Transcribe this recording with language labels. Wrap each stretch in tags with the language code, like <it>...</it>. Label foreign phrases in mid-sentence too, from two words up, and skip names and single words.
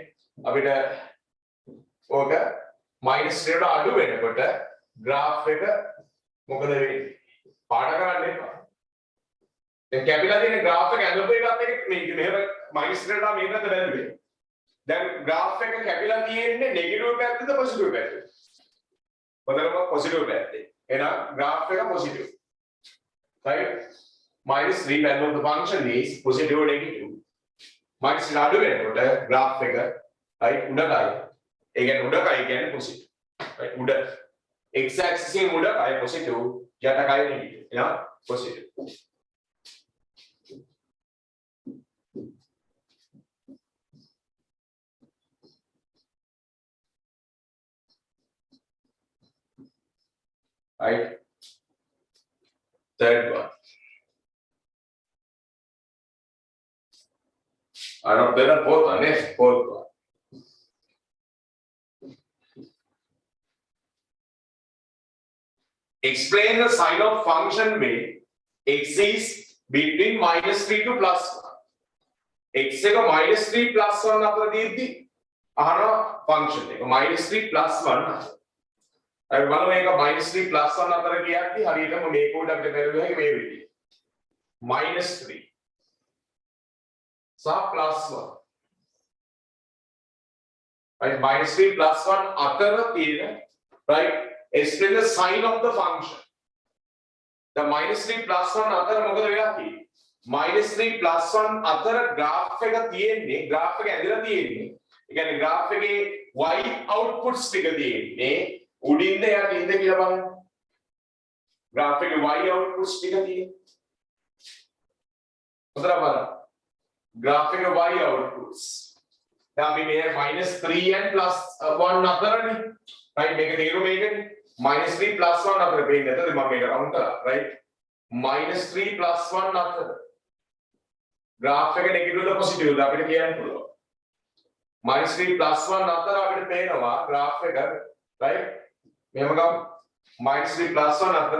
<si>අපිට ඕක minus 3 වඩා අඩු වෙනකොට graph එක මොකද වෙන්නේ? පාඩ කරන්න එපා. දැන් කැපිලා තියෙන graph එක ඇඳපු එකත් එක මේක මෙහෙම minus 3 වඩා මේකට බැලුවේ. දැන් graph එක කැපිලා තියෙන්නේ negative පැත්තද positive පැත්තද? පොතලම positive පැත්තේ. එහෙනම් graph එක positive.</si> <en>Right? minus 3 value of the function is positive or negative. minus 3 අඩු වෙනකොට graph එක right උඩකයි. ඒ කියන්නේ උඩකයි කියන්නේ positive. right උඩ x axis එකේ උඩකයි positive යටකයි negative. එහෙනම් positive. Right? Third one. I don't know the fourth one, yes, fourth one. Explain the sign of function when x is between minus 3 to plus 1.</en> <si>x එක minus 3 plus 1 අතර දීද්දි අහනවා function එක minus 3 plus 1 අතර. අපි බලමු මේක minus 3 plus 1 අතර කියද්දි හරියටම මේක උඩ අපිට බැලුවේ හැකි මේ විදිහට. minus 3 සහ plus 1.</si> <en>right minus 3 plus 1</en> <si>අතර තියෙන</si> <en>right explain the sign of the function.</en> <si>the minus 3 plus 1 අතර මොකද වෙලා තියෙන්නේ? minus 3 plus 1 අතර graph එක තියෙන්නේ graph එක ඇදලා තියෙන්නේ. ඒ කියන්නේ graph එකේ</si> <en>y outputs</en> <si>ටික තියෙන්නේ උඩින්ද යටින්ද කියලා බලන්න. graph එකේ</si> <en>y outputs</en> <si>ටික තියෙන්නේ. හොඳට බලන්න. graph එකේ</si> <en>y outputs.</en> <si>දැන් අපි මේ minus 3 and plus 1 අතරනේ. right මේක තේරුම මේකනේ. minus 3 plus 1 අතර පේන්නේ නැතද මම මේක රවුන්ඩ් කරා. right minus 3 plus 1 අතර graph එක negative ද positive ද අපිට කියන්න පුළුවන්. minus 3 plus 1 අතර අපිට පේනවා graph එක right මෙහෙම ගමු minus 3 plus 1 අතර</si>